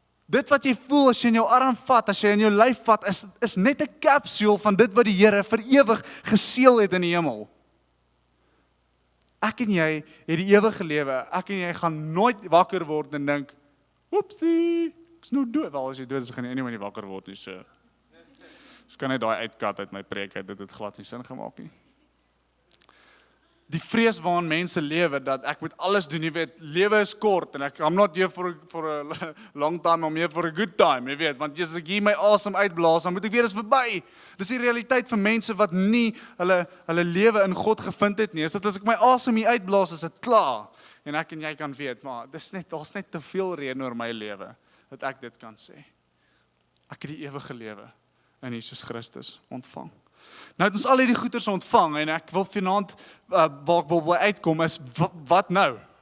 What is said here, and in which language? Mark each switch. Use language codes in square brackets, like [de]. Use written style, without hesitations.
[af] Dit wat jy voel as jy in jou arm vat, as jy in jou lyf vat, is net 'n kapsule van dit wat die Here vir ewig geseël het in die hemel. Ek en jy het die ewige lewe. Ek en jy gaan nooit wakker word en dink, oepsie, ek is nou dood. Wel, as jy dood is, gaan jy nie wakker word nie, so. Dus kan net daai uitkat uit my preek uit, dit het glad nie sin gemaak nie. Die vrees waarin mense lewe, dat ek moet alles doen, jy weet, lewe is kort, en [en] I'm not here for a long time, I'm here for a good time, [af] jy weet, want as ek hier my asem uitblaas, dan moet ek weer eens verby. Dis die realiteit van mense wat nie hulle lewe in God gevind het nie, is dat as ek my asem hier uitblaas, is dit klaar, en ek en jy kan weet, maar daar's net te veel rede oor my lewe, dat ek dit kan sê. Ek het die ewige lewe in Jesus Christus ontvang. Nou het ons al hierdie goeders ontvang, en ek wil vanaand, waar ek wil uitkom, is, wat nou?